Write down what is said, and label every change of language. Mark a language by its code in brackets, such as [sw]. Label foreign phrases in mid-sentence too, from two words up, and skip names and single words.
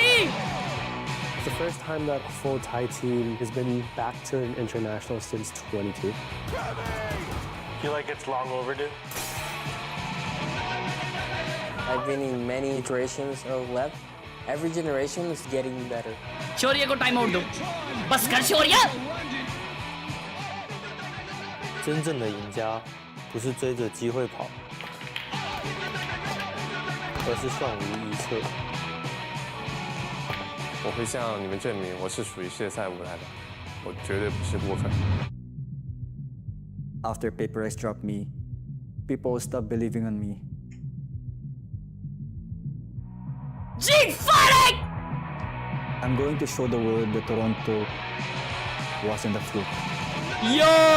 [en] It's the first time that a full Thai team has been back to an international since 22. Feel like it's long overdue. I've been in many iterations of LEP. Every generation is getting better. [hi] शौर्य को [en] time out [hi] दो. बस कर शौर्य. [zh] 真正的赢家不是追着机会跑，而是算无一策。我会向你们证明我是属于世界赛舞台的，我绝对不是过客。 [en] After Paper X dropped me, people stopped believing on me. G fighting. I'm going to show the world that Toronto wasn't a fluke. Yo.